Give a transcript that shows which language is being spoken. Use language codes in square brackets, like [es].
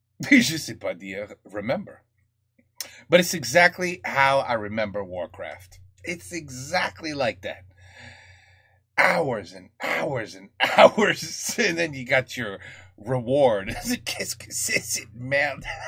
[fr] Je sais pas dire remember. [en] But it's exactly how I remember Warcraft. It's exactly like that. Hours and hours and hours, and then you got your reward. [fr] Qu'est-ce que c'est cette merde?